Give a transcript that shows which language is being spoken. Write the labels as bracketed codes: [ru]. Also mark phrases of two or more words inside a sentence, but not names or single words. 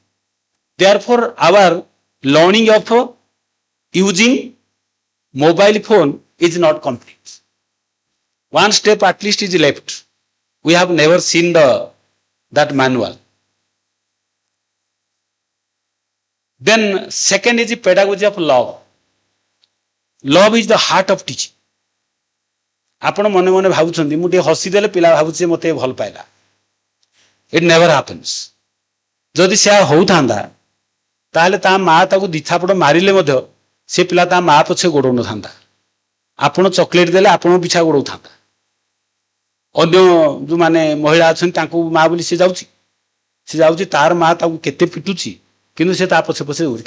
[en] Therefore, our learning of using mobile phone is not complete. One step at least is left. We have never seen that manual. Then second is the pedagogy of love. Love is the heart of teaching. [or] ଆପଣ ମନେ ମନେ ଭାବୁଛନ୍ତି ମୁଁ ଟିକେ ହସି ଦେଲେ ପିଲା ଭାବୁଛି ମତେ ଭଲ ପାଇଲା. [en] It never happens. [or] ଯଦି ସେ ହଉଥାନ୍ତା ତାହେଲେ ତା ମା ତାକୁ ଦିଥାପଡ଼ ମାରିଲେ ମଧ୍ୟ ସେ ପିଲା ତା ମା ପଛେ ଗୋଡ଼ଉନଥାନ୍ତା. ଆପଣ ଚକୋଲେଟ ଦେଲେ ଆପଣଙ୍କ ପିଛା ଗୋଡ଼ଉଥାନ୍ତା. ଅନ୍ୟ ଯୋଉମାନେ ମହିଳା ଅଛନ୍ତି ତାଙ୍କୁ ମା ବୋଲି ସେ ଯାଉଛି ତାର ମା ତାକୁ କେତେ ପିଟୁଛି କିନ୍ତୁ ସେ ତା ପଛେ ପଛେ ଯାଉଛି.